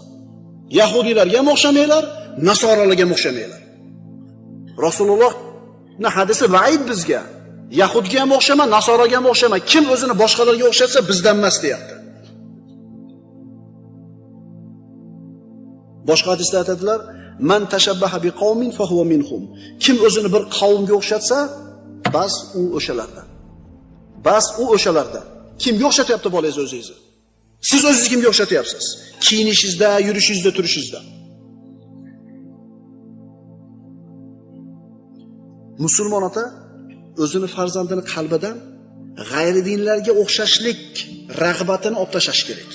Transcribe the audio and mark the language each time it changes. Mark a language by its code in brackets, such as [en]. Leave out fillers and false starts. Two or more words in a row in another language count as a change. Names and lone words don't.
[uz] Yahudiylarga ham o'xshamanglar, nasoralarga ham o'xshamanglar. Rasulullohning hadisi vaid bizga. Yahudga ham o'xshama, nasoraga ham o'xshama. Kim o'zini boshqalarga o'xshatsa bizdan emas deyapti. Boshqa hadisda aytadilar, [ar] "من تشبه بقوم فهو منهم." [uz] Kim o'zini bir qavmga o'xshatsa, bas u o'shalardan. Bas u o'shalardan. Kimga o'xshatyapti bolangiz o'zingizni? Siz o'zingizni kimga o'xshatyapsiz? Kiyinishingizda, yurishingizda, turishingizda. Musulmon ota o'zini farzandini qalbidan g'ayri dinlarga o'xshashlik rag'batini olib tashlash kerak.